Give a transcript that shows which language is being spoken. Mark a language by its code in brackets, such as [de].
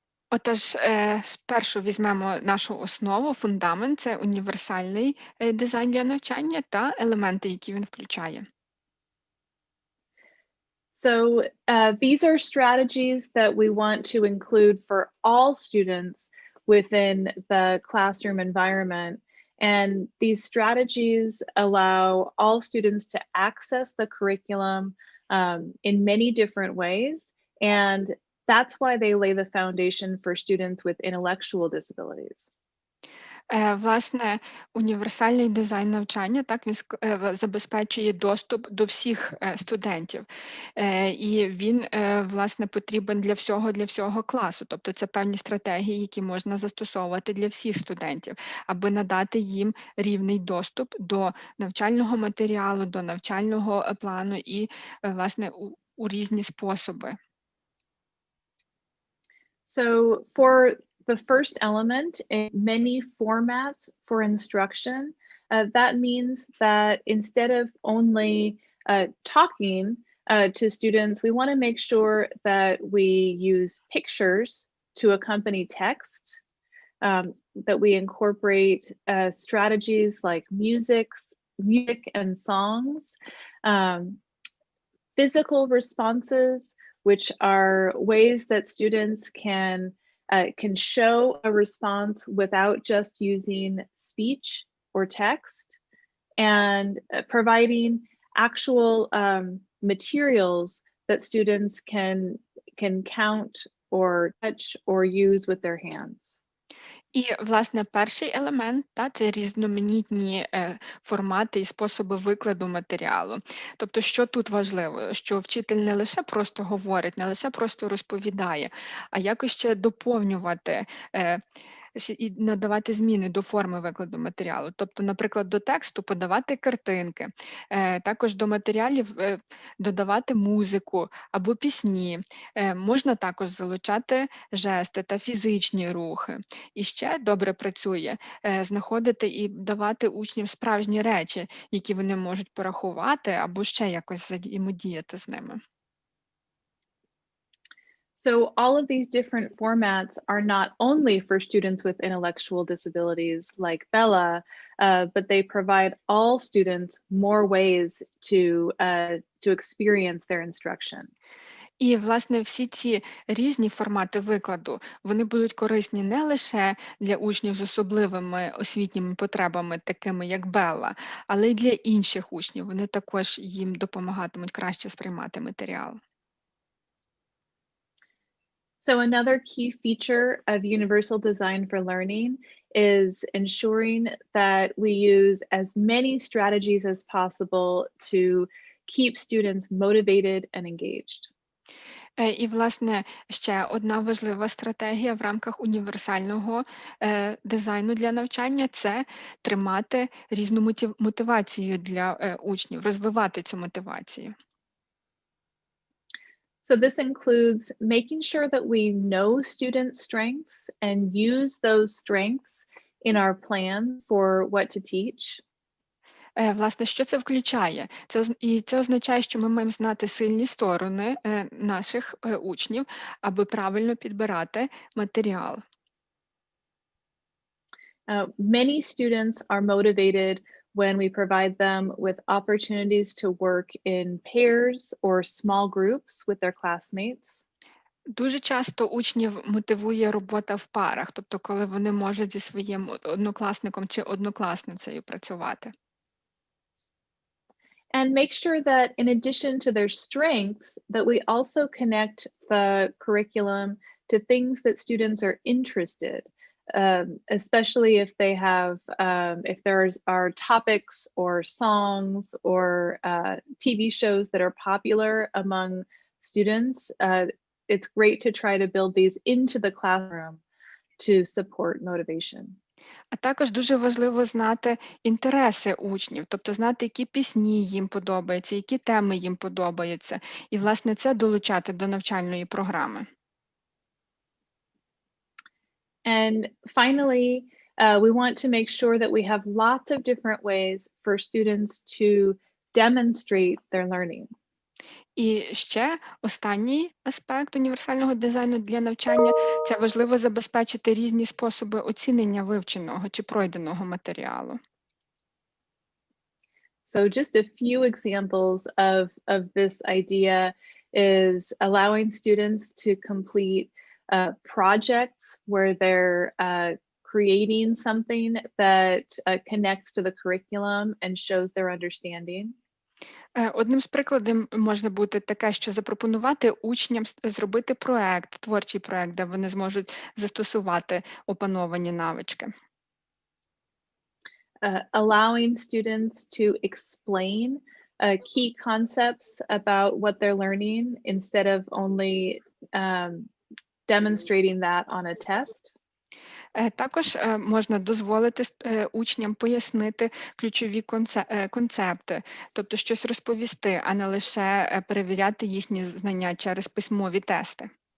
[uk] Отож, спершу візьмемо нашу основу, фундамент – це універсальний дизайн для навчання та елементи, які він включає. [en] So these are strategies that we want to include for all students within the classroom environment. And these strategies allow all students to access the curriculum in many different ways. And that's why they lay the foundation for students with intellectual disabilities. [uk] Власне, універсальний дизайн навчання, так, він забезпечує доступ до всіх студентів. І він, власне, потрібен для всього класу. Тобто це певні стратегії, які можна застосовувати для всіх студентів, аби надати їм рівний доступ до навчального матеріалу, до навчального плану і, власне, у різні способи. [en] So for the first element, in many formats for instruction, that means that instead of only talking to students, we want to make sure that we use pictures to accompany text, that we incorporate strategies like music and songs, physical responses, which are ways that students can show a response without just using speech or text, and providing actual materials that students can count or touch or use with their hands. [uk] І, власне, перший елемент – це різноманітні формати і способи викладу матеріалу. Тобто, що тут важливо? Що вчитель не лише просто говорить, не лише просто розповідає, а якось ще доповнювати і надавати зміни до форми викладу матеріалу. Тобто, наприклад, до тексту подавати картинки, також до матеріалів додавати музику або пісні. Можна також залучати жести та фізичні рухи. І ще добре працює знаходити і давати учням справжні речі, які вони можуть порахувати або ще якось взаємодіяти з ними. [en] So all of these different formats are not only for students with intellectual disabilities like Bella, but they provide all students more ways to experience their instruction. [uk] І, власне, всі ці різні формати викладу, вони будуть корисні не лише для учнів з особливими освітніми потребами, такими як Белла, але й для інших учнів. Вони також їм допомагатимуть краще сприймати матеріал. [en] So another key feature of universal design for learning is ensuring that we use as many strategies as possible to keep students motivated and engaged. [uk] І, власне, ще одна важлива стратегія в рамках універсального дизайну для навчання – це тримати різну мотивацію для учнів, розвивати цю мотивацію. [en] So this includes making sure that we know students' strengths and use those strengths in our plan for what to teach. [uk] Власне, що це включає? Це означає, що ми маємо знати сильні сторони наших учнів, аби правильно підбирати матеріал. [en] Many students are motivated when we provide them with opportunities to work in pairs or small groups with their classmates. [uk] Дуже часто учнів мотивує робота в парах, тобто коли вони можуть зі своїм однокласником чи однокласницею працювати. [en] And make sure that in addition to their strengths, that we also connect the curriculum to things that students are interested, especially if they have, if there are topics or songs or TV shows that are popular among students. It's great to try to build these into the classroom to support motivation. [uk] А також дуже важливо знати інтереси учнів, тобто знати, які пісні їм подобаються, які теми їм подобаються, і, власне, це долучати до навчальної програми. [en] And finally, we want to make sure that we have lots of different ways for students to demonstrate their learning. [uk] І ще останній аспект універсального дизайну для навчання – це важливо забезпечити різні способи оцінення вивченого чи пройденого матеріалу. [en] So just a few examples of this idea is allowing students to complete projects where they're creating something that connects to the curriculum and shows their understanding. [uk] Одним з прикладів може бути таке, що запропонувати учням зробити проект, творчий проект, де вони зможуть застосувати опановані навички. [en] Allowing students to explain key concepts about what they're learning instead of only demonstrating that on a test. [uk] Також можна дозволити учням пояснити ключові концепти, тобто щось розповісти, а не лише перевіряти їхні знання через письмові тести.